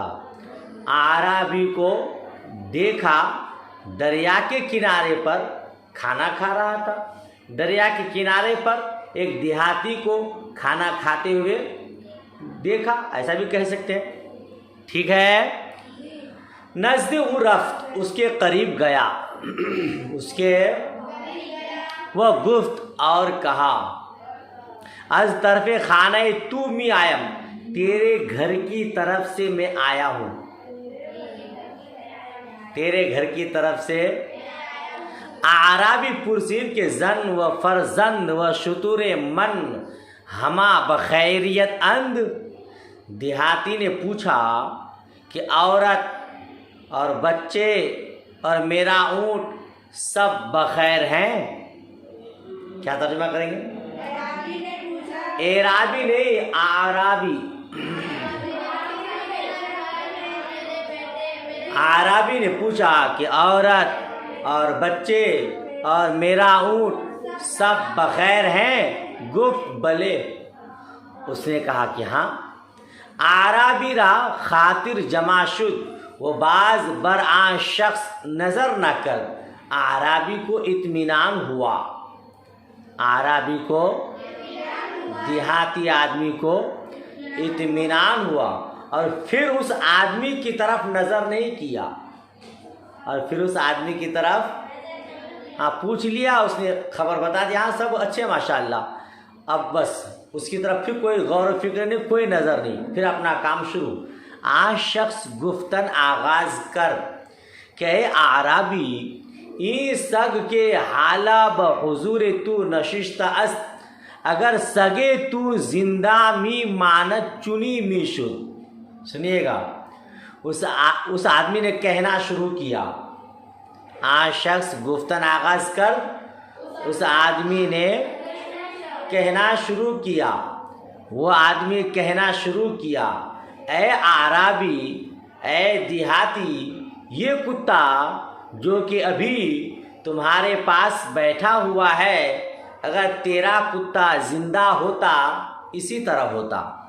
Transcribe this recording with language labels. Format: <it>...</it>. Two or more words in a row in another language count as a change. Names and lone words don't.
<ur>اعرابی کو دیکھا دریا کے کنارے پر کھانا کھا رہا تھا. دریا کے کنارے پر ایک دیہاتی کو کھانا کھاتے ہوئے دیکھا. ایسا بھی کہہ سکتے ہیں. ٹھیک ہے.</ur> <fa>نزد او رفت</fa> <ur>اس کے قریب گیا. اس کے وہ گفت اور کہا</ur> <fa>از طرف خانہ تو می آیم</fa> <ur>تیرے گھر کی طرف سے میں آیا ہوں. تیرے گھر کی طرف سے.</ur> <fa>اعرابی پرسید کہ زن و فرزند و شتر من ہما بخیریت اند.</fa> <ur>دیہاتی نے پوچھا کہ عورت اور بچے اور میرا اونٹ سب بخیر ہیں. کیا ترجمہ کریں گے؟ اعرابی نہیں اعرابی. اعرابی نے پوچھا کہ عورت اور بچے اور میرا اونٹ سب بخیر ہیں.</ur> <fa>گفت بلے.</fa> <ur>اس نے کہا کہ ہاں.</ur> <fa>اعرابی را خاطر جمع شد وہ باز برآں شخص نظر نہ کر.</fa> <ur>اعرابی کو اطمینان ہوا. اعرابی کو دیہاتی آدمی کو اطمینان ہوا اور پھر اس آدمی کی طرف نظر نہیں کیا. اور پھر اس آدمی کی طرف پوچھ لیا. اس نے خبر بتا دی ہاں سب اچھے ماشاءاللہ. اب بس اس کی طرف پھر کوئی غور و فکر نہیں, کوئی نظر نہیں. پھر اپنا کام شروع.</ur> <fa>آج شخص گفتن آغاز کر کہ اے اعرابی این سگ کے حالہ بحضور تو نشستہ است اگر سگے تو زندہ می ماند چنی می شد.</fa> <ur>سنیے گا. اس آدمی نے کہنا شروع کیا.</ur> <fa>آج شخص گفتن آغاز کر</fa> <ur>اس آدمی نے کہنا شروع کیا. وہ آدمی کہنا شروع کیا اے اعرابی اے دیہاتی یہ کتا جو کہ ابھی تمہارے پاس بیٹھا ہوا ہے اگر تیرا کتا زندہ ہوتا اسی طرح ہوتا.</ur>